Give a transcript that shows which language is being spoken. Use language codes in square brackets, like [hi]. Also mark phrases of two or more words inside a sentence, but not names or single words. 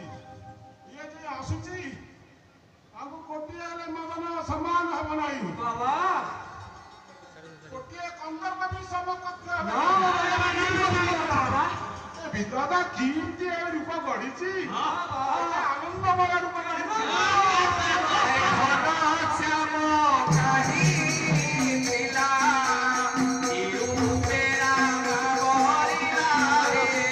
[or] ଇଏ ଯେ ଆସୁଛି ତାଙ୍କୁ ଗୋଟିଏ ହେଲେ ମଦନ ସମାନ ହେବ ନାହିଁ। ବାବା ଗୋଟିଏ କନ୍ଦର୍ପ ବି ସମକକ୍ଷ ହେବ ନା ନାହିଁ। ବାବା ଏ ବିଧାତା କେମିତି ଏ ରୂପ ଗଢିଛି। ଆନନ୍ଦମୟ ରୂପ ଗଢିଛି। ଘନ ଶ୍ୟାମ କାହି ଲୀଳା ଇରୂପେ ରାମ ବରିଲା ରେ